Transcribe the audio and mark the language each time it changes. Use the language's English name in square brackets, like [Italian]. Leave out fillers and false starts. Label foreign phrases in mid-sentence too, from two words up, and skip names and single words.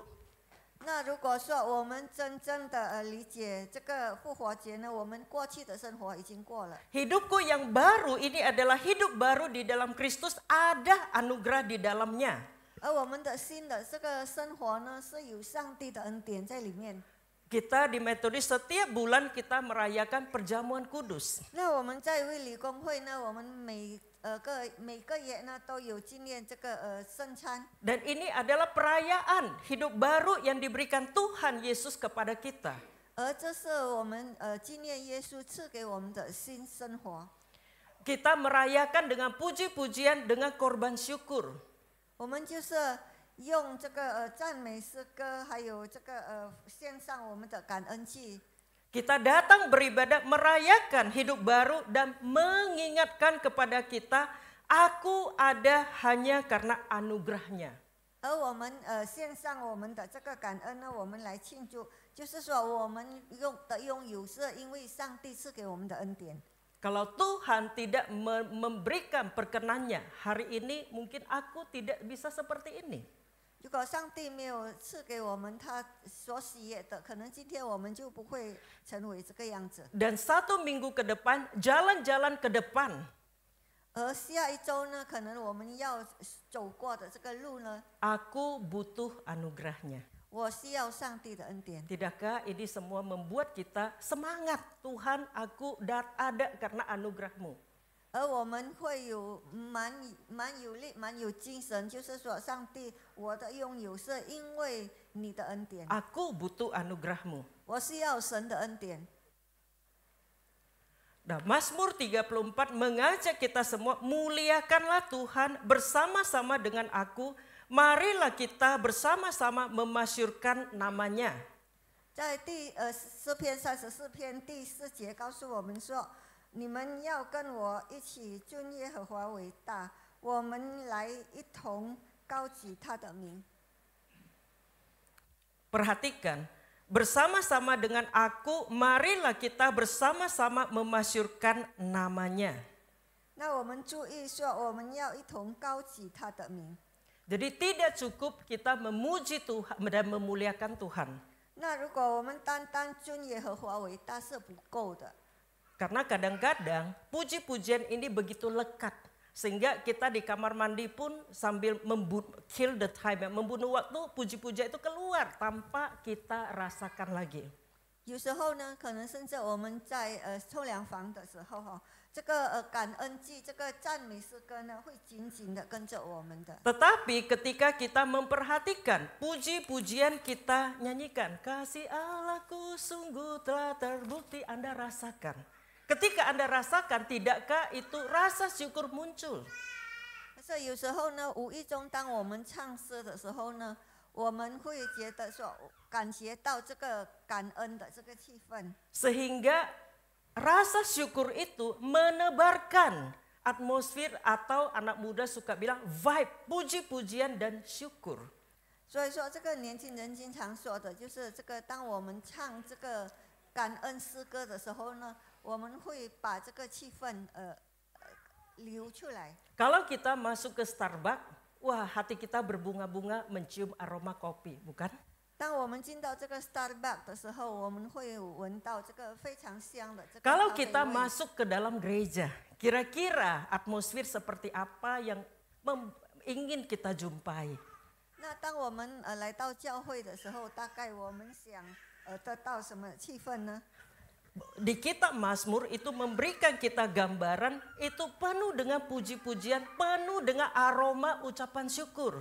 [Chinese] 那如果说我们真正的理解这个复活节呢，我们过去的生活已经过了。 [Indonesian] Hidupku yang baru ini adalah hidup baru di dalam Kristus, ada anugerah di dalamnya. [Chinese] 而我们的新的这个生活呢，是有上帝的恩典在里面。 [Indonesian] Kita di Metodis setiap bulan kita merayakan perjamuan kudus. [Chinese] 那我们在卫理公会呢，我们每个月呢都有纪念这个圣餐。 [Indonesian] Dan ini adalah perayaan hidup baru yang diberikan Tuhan Yesus kepada kita. [Chinese] 而这是我们纪念耶稣赐给我们的新生活。 [Indonesian] Kita merayakan dengan puji-pujian, dengan korban syukur. [Chinese] 我们就是用这个赞美诗歌，还有这个献上我们的感恩祭。 [Indonesian] Kita datang beribadah, merayakan hidup baru dan mengingatkan kepada kita, aku ada hanya karena anugerahnya. [Chinese] 而我们献上我们的这个感恩呢，我们来庆祝，就是说我们拥有是因为上帝赐给我们的恩典。 [Indonesian] Kalau Tuhan tidak memberikan perkenannya, hari ini mungkin aku tidak bisa seperti ini. [Chinese] 如果上帝没有赐给我们他所喜悦的，可能今天我们就不会成为这个样子。 [Indonesian] Dan satu minggu ke depan, jalan-jalan ke depan, [Chinese] 而下一周呢，可能我们要走过的这个路呢， [Indonesian] aku butuh anugerahnya. [Chinese] 我需要上帝的恩典。 [Indonesian] Tidakkah ini semua membuat kita semangat? Tuhan, aku ada karena anugerah-Mu. [Chinese] 而我们会有蛮有力、蛮有精神，就是说，上帝，我的拥有是因为你的恩典。 [Indonesian] Aku butuh anugerah-Mu. [Chinese] 我需要神的恩典。 [Indonesian] Nah, Mazmur 34 mengajak kita semua, muliakanlah Tuhan bersama-sama dengan aku, marilah kita bersama-sama memasyurkan namanya. [Chinese] 在诗篇34篇第4节告诉我们说，你们要跟我一起尊耶和华为大，我们来一同高举他的名。 [Indonesian] Perhatikan, bersama-sama dengan aku, marilah kita bersama-sama memasyurkan namanya. [Chinese] 那我们注意说，我们要一同高举他的名。 [Indonesian] Jadi tidak cukup kita memuji Tuhan dan memuliakan Tuhan. [Chinese] 那如果我们单单尊耶和华为大是不够的， [Indonesian] Karena kadang-kadang puji-pujian ini begitu lekat. Sehingga kita di kamar mandi pun sambil [English] kill the time, [Indonesian] membunuh waktu, puji-pujian itu keluar tanpa kita rasakan lagi. [Chinese] 有时候呢，可能甚至我们在冲凉房的时候哈，这个感恩祭、这个赞美诗歌呢，会紧紧的跟着我们的。 [Indonesian] Tetapi ketika kita memperhatikan puji-pujian kita nyanyikan, kasih Allahku sungguh telah terbukti, Anda rasakan. Ketika Anda rasakan, tidakkah itu rasa syukur muncul? [Chinese] 所以有时候呢，无意中当我们唱诗的时候呢，我们会觉得说，感觉到这个感恩的这个气氛。 [Indonesian] Sehingga rasa syukur itu menebarkan atmosfer atau anak muda suka bilang vibe, puji-pujian dan syukur. [Chinese] 所以说，这个年轻人经常说的就是这个，当我们唱这个感恩诗歌的时候呢，我们会把这个气氛流出来。 [Indonesian] Kalau kita masuk ke Starbucks, wah hati kita berbunga-bunga mencium aroma kopi, bukan? [Chinese] 当我们进到这个 Starbucks 的时候，我们会闻到这个非常香的这个 [Indonesian] Kalau [Chinese] 咖啡 [Indonesian] kita [Chinese] 味。 [Indonesian] masuk ke dalam gereja, kira-kira atmosfer seperti apa yang ingin kita jumpai? [Chinese] 那当我们来到教会的时候，大概我们想得到什么气氛呢？ [Indonesian] Di kitab Mazmur itu memberikan kita gambaran itu penuh dengan puji-pujian, penuh dengan aroma ucapan syukur.